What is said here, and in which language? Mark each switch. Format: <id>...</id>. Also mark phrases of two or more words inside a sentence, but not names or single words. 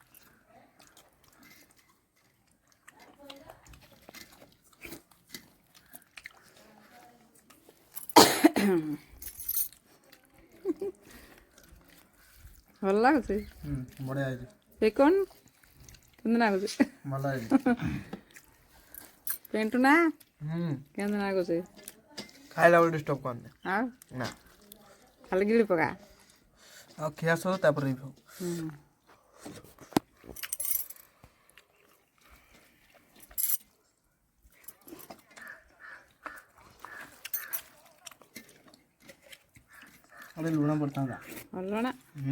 <or>ଭଲ ଲାଗୁଛି। ବଢ଼ିଆ ହେଇଛି। ସେ କ'ଣ କେମିତି ଲାଗୁଛି? ଭଲ ହେଇଛି। ପେଣ୍ଟୁ ନା କେମିତି ଲାଗୁଛି? ଖାଇଲା ବେଳେ ଡିଷ୍ଟର୍ବ କରନି। ଆଉ ନା ଖାଲି ଗିଳି ପକା। ଆଉ ଖିଆ ସରୁ ତାପରେ ରିଭ୍ୟୁ।</or> <hi>अरे लूण पड़ता</hi> <or>ଭଲ ନା?</or>